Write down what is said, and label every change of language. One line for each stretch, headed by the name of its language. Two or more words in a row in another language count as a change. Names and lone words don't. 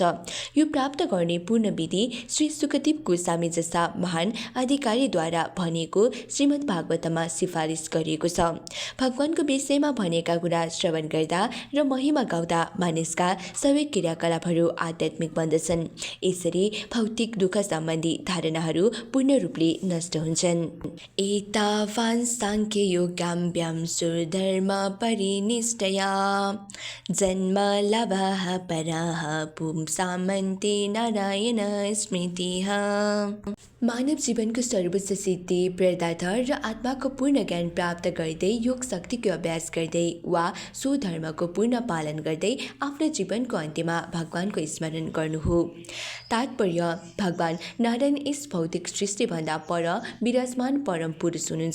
Nepali: यो प्राप्त गर्ने पूर्ण विधि श्री सुखदेव गोस्वामी जस्ता महान अधिकारीद्वारा भनिएको श्रीमद् भागवतमा सिफारिस गरिएको छ। भगवानको विषयमा भनेका कुरा श्रवण गर्दा र महिमा गाउँदा मानिसका सबै क्रियाकलापहरू आध्यात्मिक बन्दछन्। यसरी भौतिक दुःख सम्बन्धी धारणाहरू पूर्ण रूपले नष्ट हुन्छन्।
Sanskrit: एतावान् साङ्ख्य योगाभ्यां सुधर्म परिनिष्ठया जन्म लाभः पराः पुंसामन्ते नारायण स्मृतिः।
Nepali: मानव जीवनको सर्वोच्च सिद्धि, पदार्थ र आत्माको पूर्ण ज्ञान प्राप्त गर्दै योग शक्तिको अभ्यास गर्दै वा स्वधर्मको पूर्ण पालन गर्दै आफ्नो जीवनको अन्त्यमा भगवानको स्मरण गर्नु हो। तात्पर्य: भगवान नारायण यस भौतिक सृष्टिभन्दा पर विराजमान परम पुरुष हुनुहुन्छ।